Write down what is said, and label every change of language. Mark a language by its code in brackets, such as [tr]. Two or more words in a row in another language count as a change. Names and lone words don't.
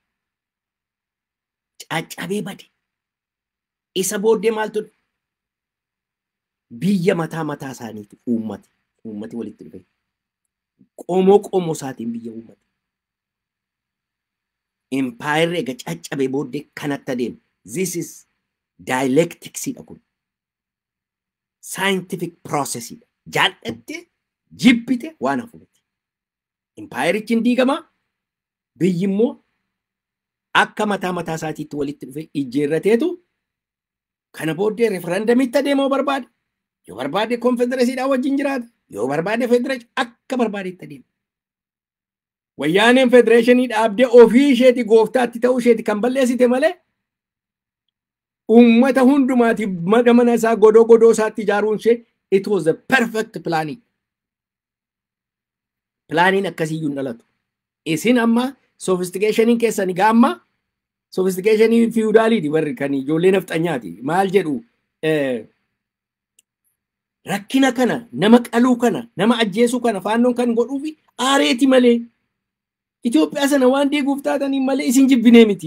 [om] Caccabee bade. Isa booddee maaltu biyya mataa isaaniiti uummati walitti dhufe. Qomoo isaatiin biyya uummati. Impaayerri egaa caccabee booddee kanatti adeemu. [en] This is [om] dialecticsiidha kun. [en] Scientific processidha. [om] Jaallatte jibbite waan hafuuti. Impaayerichi hin diigamaa. Biyyi immoo akka mataa isaatiitti walitti dhufe ijjeerrateetu kana booddee referendamitti adeemoo barbaade. Yoo barbaade konfedereesiidhaan wajjin jiraata. Yoo barbaade federeeshinii akka barbaadetti adeema. Wayyaaneen federeeshinii dhaabdee ofii isheeti gooftaatti ta'uu isheeti kan balleessite malee uummata hundumaatiif mana isaa godoo isaatti ijaaruun ishee [en] it was the perfect planning. [om] Planning akkasiyyuu hin dhalatu. Isin amma sophisticationiin keessanii gaamma sophisticationii feudaliiti warri kan ijoollee nafxanyaati. Maal jedhu rakkina kana nama qaluu kana nama ajjeesuu kana faannoon kan godhuufi aareeti malee Itoophiyaa sana waan diiguuf taatanii malee isin jibbinee miti.